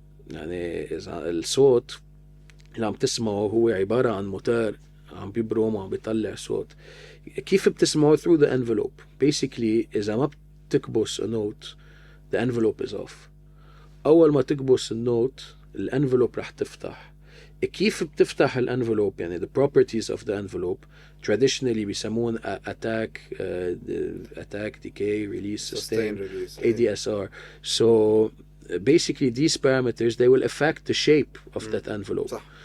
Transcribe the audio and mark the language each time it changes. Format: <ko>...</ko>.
<ar>يعني الصوت اللي عم تسمعه هو عبارة عن موتور عم بيبرم وعم بيطلع صوت. كيف بتسمعه؟</ar> <en>through the envelope. Basically</en> <ar>إذا ما بتكبس</ar> <en>a note, the envelope is off.</en> <ar>أول ما تكبس النوت الانفلوب رح تفتح. كيف بتفتح الانفلوب؟ يعني</ar> <en>the properties of the envelope traditionally</en> <ar>بيسمون</ar> <en>attack, decay, release, sustain, release, ADSR. So basically these parameters, they will affect the shape of that envelope.</en> <ar>صح.</ar>